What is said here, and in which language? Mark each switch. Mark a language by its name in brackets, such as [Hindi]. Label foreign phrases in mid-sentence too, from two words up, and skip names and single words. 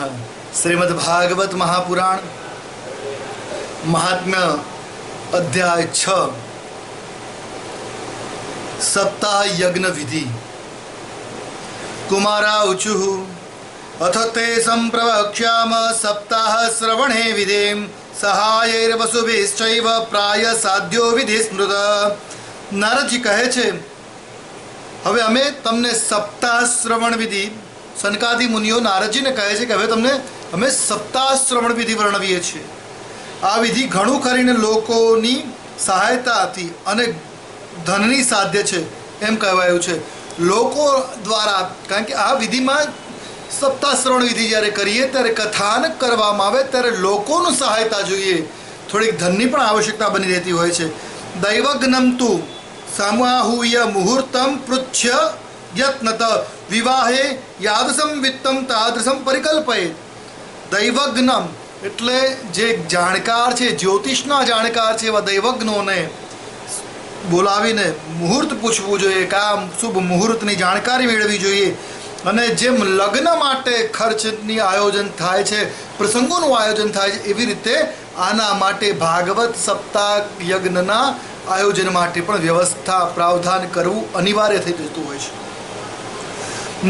[Hindi] श्रीमद्भागवत महापुराण महात्म्य अध्याय 6 सप्ताह यज्ञ विधि। [Sanskrit] कुमारा ऊचुः अथ ते संप्रवक्ष्याम सप्ताह श्रवणे विधिं सहायैर्वसुभिश्चैव प्राय साध्यो विधि स्मृत। [Gujarati] નારદજી કહે છે હવે અમે તમને સપ્તાહ શ્રવણ વિધિ, સનકાદિ મુનિઓ નારદજીને કહે છે કે હવે તમને અમે સપ્તાહ શ્રવણ વિધિ વર્ણવીએ છીએ। આ વિધિ ઘણું કરીને લોકોની સહાયતાથી અને ધનની સાધ્ય છે એમ કહેવાયું છે લોકો દ્વારા। કારણ કે આ વિધિમાં સપ્તાહ શ્રવણ વિધિ જ્યારે કરીએ ત્યારે કથાનક કરવામાં આવે ત્યારે લોકોનું સહાયતા જોઈએ, થોડીક ધનની પણ આવશ્યકતા બની રહેતી હોય છે। [Sanskrit] દૈવજ્ઞમ તુ समाहूय मुहूर्तम पृच्छ यत्नत विवाहे यादसम वित्तम तादृशम परिकल्पये। [Gujarati] दैवज्ञम એટલે જે જાણકાર છે, જ્યોતિષના જાણકાર છે એવા દૈવજ્ઞોને બોલાવીને મુહૂર્ત પૂછવું જોઈએ, કામ શુભ મુહૂર્તની જાણકારી મેળવવી જોઈએ। અને જેમ લગ્ન માટે ખર્ચની આયોજન થાય છે, પ્રસંગોનું આયોજન થાય છે, એવી રીતે આના માટે ભાગવત સપ્તાહ યજ્ઞના આયોજન માટે પણ વ્યવસ્થા પ્રાવધાન કરવું અનિવાર્ય થઈ જતું હોય છે।